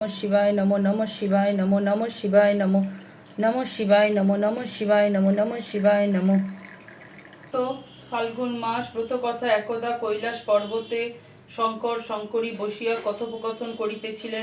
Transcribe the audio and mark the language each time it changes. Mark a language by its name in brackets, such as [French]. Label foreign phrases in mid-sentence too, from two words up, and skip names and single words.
[Sanskrit] शिवाय नमो नमः शिवाय नमो नमः शिवाय नमो नमः शिवाय नमो नमः शिवाय नमो नमः शिवाय नमो। [Hindi] तो फाल्गुन मास [Bangla] ব্রত কথা একদা কৈলাস পর্বতে শঙ্কর শঙ্করী বসিয়া কথোপকথন করিতেছিলেন।